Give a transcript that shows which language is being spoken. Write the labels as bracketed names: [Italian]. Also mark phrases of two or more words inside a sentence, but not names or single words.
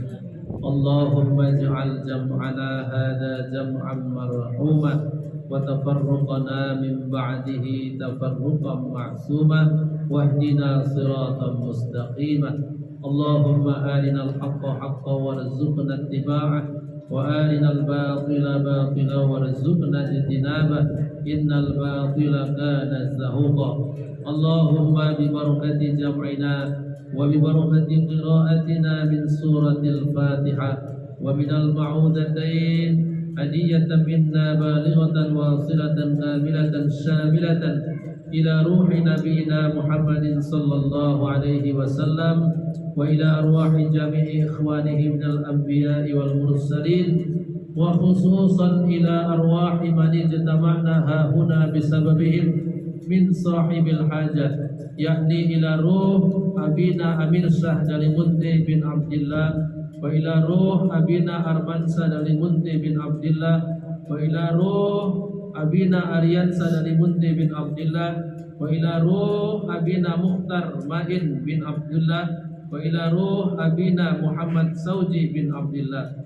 [Arabic] اللهم اجعل جمعنا هذا جمعا مرحوما وتفرقنا من بعده تفرقا معصوما واهدنا صراطا مستقيما. اللهم أرنا الحق حقا وارزقنا اتباعه وأرنا الباطل باطلا وارزقنا اجتنابه. إن الباطل كان زهوقا. اللهم ببركة جمعنا وببركة قراءتنا من سورة الفاتحة ومن المعوذتين هدية منا بالغة وسيلة كاملة شاملة إلى روح نبينا محمد صلى الله عليه وسلم وإلى أرواح جميع إخوانه من الأنبياء والمرسلين وخصوصا إلى أرواح من اجتمعنا هاهنا بسببهم من صاحب الحاجات يعني إلى روح أبينا Amir Syah Dalimunti bin Abdillah, وإلى روح أبينا Armansa Dalimunti bin Abdillah, وإلى روح أبينا Aryansa Dalimunti bin Abdillah, وإلى روح أبينا Mukhtar Main bin Abdullah, وإلى روح أبينا Muhammad Sauji bin Abdillah.